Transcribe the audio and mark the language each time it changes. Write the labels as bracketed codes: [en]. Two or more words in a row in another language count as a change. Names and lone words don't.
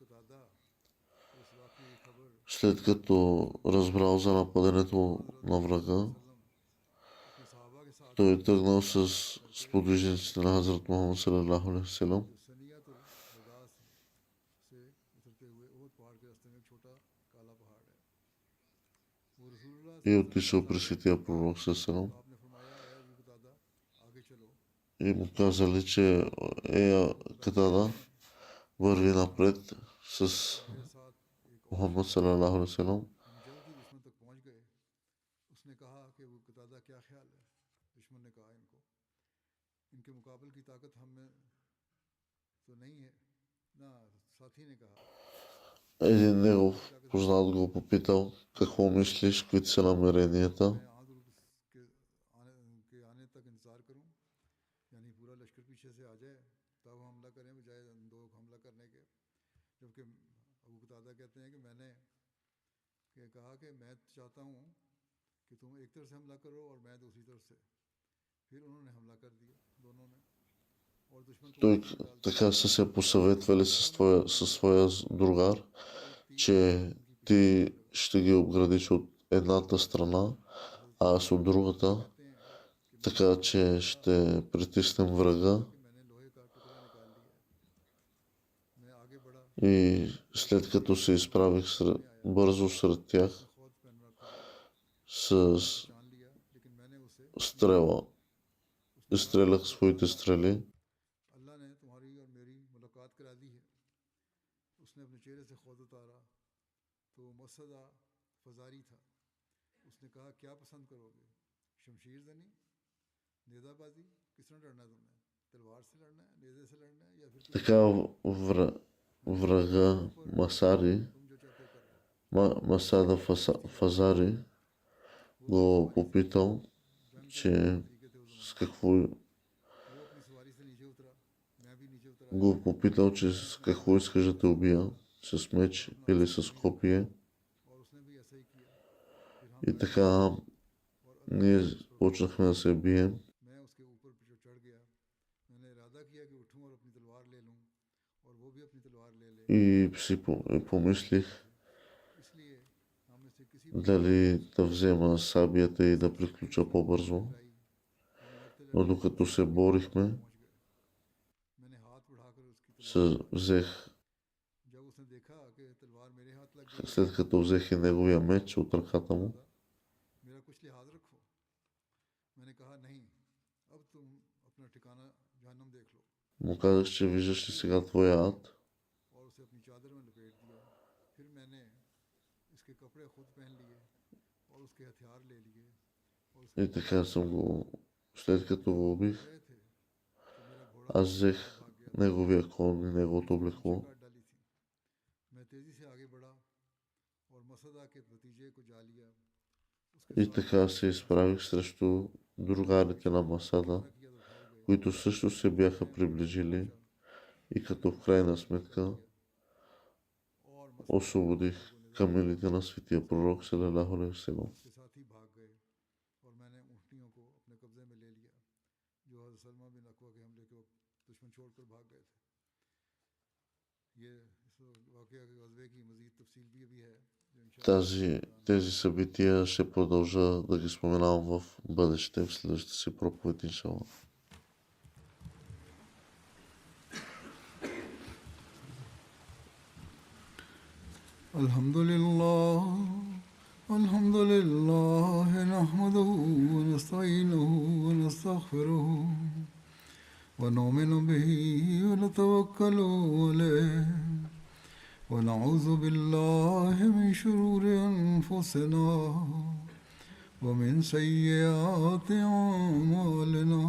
[bg] След като разбрал за нападането на врага, той е тръгнал с сподвижниците на Хазрат Мухаммад [ar] صلى الله عليه وسلم [bg] и отишъл при светия пророк [ar] صلى الله عليه وسلم. [bg] и му казали, че Катада върви напред с Мухаммад [ar] صلى الله عليه وسلم. [ur] ہم جلد ہی دشمن تک پہنچ گئے۔ اس نے کہا کہ وہ قتادہ کیا خیال ہے. دشمن نے کہا انکو انکے مقابلے کی طاقت ہم میں تو نہیں ہے نا. ساتھی نے کہا [bg] Един негов познат го попитал, какво мислиш, какви са намеренията. [ur] میں آدل کے آنے تک انتظار کروں، یعنی پورا لشکر پیچھے سے آ جائے تب حملہ کریں بجائے دو حملہ کرنے کے. جبکہ ابو قتادہ کہتے ہیں کہ میں نے کہا کہ میں چاہتا ہوں کہ تم ایک طرف سے حملہ کرو اور میں دوسری طرف سے. پھر انہوں نے حملہ کر دیا دونوں نے اور دشمن کو [bg] Той така са се посъветвали със своя другар, че ти ще ги обградиш от едната страна, а аз от другата, така че ще притиснем врага. И след като се изправих бързо сред тях с стрела, изстрелях своите стрели. [ur] اللہ نے تمہاری اور میری ملاقات کرا دی ہے. اس نے اپنے چہرے سے خود اتارا تو مسدہ فزاری تھا. اس نے کہا کیا پسند کرو گے، شمشیر زنی، نیزہ بازی، کس طرح لڑنا ہے تم نے، تلوار سے لڑنا ہے، نیزے سے لڑنا ہے یا پھر [bg] Така врага Масари, [ur] تم جو چاہتے ہو کر لو. [bg] Масада Фазари го попитал, че с какво [ur] وہ اپنی سواری سے نیچے اترا، میں بھی نیچے اترا [bg] го попитал, че с какво искаш да те убия, с меч или с копие. [ur] اور اس نے بھی ایسا ہی کیا۔ پھر ہم [bg] И така ние почнахме да се бием. [ur] میں اس کے اوپر جو چڑھ گیا، میں نے ارادہ کیا کہ اٹھوں اور اپنی تلوار لے لوں اور وہ بھی اپنی تلوار لے لے. [bg] И си помислих [ur] اس لیے ہم میں سے کسی [bg] дали да взема сабията и да приключа по-бързо. Но докато се борихме, [ur] میں نے ہاتھ بڑھا کر اس کی [bg] взех, [ur] جب اس نے دیکھا کہ تلوار میرے ہاتھ لگ گئی, [bg] след като взех и неговия меч от ръката му, [ur] میرا کچھ لحاظ رکھو. میں نے کہا نہیں، اب تم اپنا ٹھکانا جہنم دیکھ لو [bg] му казах, че виждаш ли сега твоя ад. [ur] اور اسے اپنی چادر میں لپیٹ دیا۔ پھر میں نے اس کے کپڑے خود پہن لیے اور اس کے ہتھیار لے لیے اور اس کے [bg] И така съм го, след като го убих, [ur] گئے تھے تو میرا گھوڑا [bg] аз взех [ur] بھاگ گیا. [bg] неговия кон и неговото облекло. [ur] کاٹ ڈالی تھی. میں تیزی سے آگے بڑھا اور مسدہ کے بھتیجے کو جا لیا. اس کے [bg] И така се изправих срещу другарите на Масада, [ur] ساتھ کیا تو ٹھہر گئے [bg] които също се бяха приближили и като в крайна сметка [ur] اور [bg] освободих камилите на светия пророк [ar] صلى الله عليه وسلم. [ur] اس کے ساتھ ہی بھاگ گئے اور میں نے اونٹنیوں کو اپنے قبضے میں لے لیا جو حضرت سلمہ بن اکوع کے حملے کے وقت دشمن چھوڑ کر بھاگ گئے تھے. یہ اس واقعہ کے غزوے کی مزید تفصیل بھی ابھی ہے جو ان شاء اللہ [bg] Тези събития ще продължа да ги споменавам в бъдеще, в следващите си проповед, иншалла. [ar] الحمد لله نحمده ونستعينه ونستغفره ونؤمن به ونتوكل عليه ونعوذ بالله من شرور أنفسنا ومن سيئات أعمالنا